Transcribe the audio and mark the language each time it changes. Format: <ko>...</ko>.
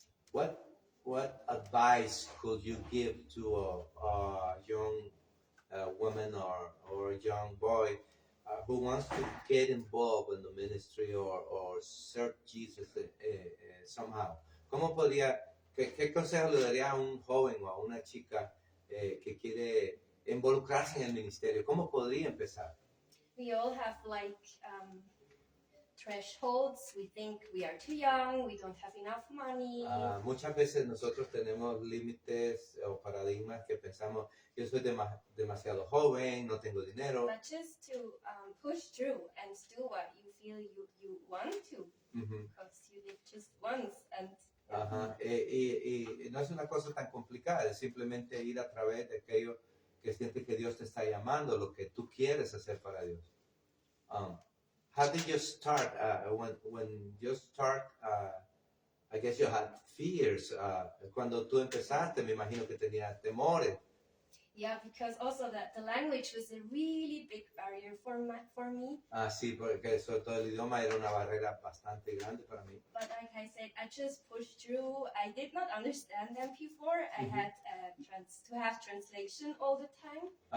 <en>What advice could you give to a young woman or a young boy who wants to get involved in the ministry or serve Jesus somehow,</en> <es>¿cómo podría, qué consejo le daría a un joven o a una chica que quiere involucrarse en el ministerio? ¿Cómo podría empezar?</es> <en>We all have like thresholds. We think we are too young, we don't have enough money.</en> <es>Muchas veces nosotros tenemos límites o paradigmas que pensamos, yo soy demasiado joven, no tengo dinero.</es> <en>But just to push through and do what you feel you want to, because you live just once. And</en> <es>Y no es una cosa tan complicada, es simplemente ir a través de aquello que sientes que Dios te está llamando, lo que tú quieres hacer para Dios.</es> <en>How did you start? When you start, I guess you had fears.</en> <es>Cuando tú empezaste, me imagino que tenías temores.</es> <en>Yeah, because also the language was a really big barrier for me.</en> <es>Sí, porque sobre todo el idioma era una barrera bastante grande para mí.</es> <en>But like I said, I just pushed through. I did not understand them before. I had to have translation all the time.</en>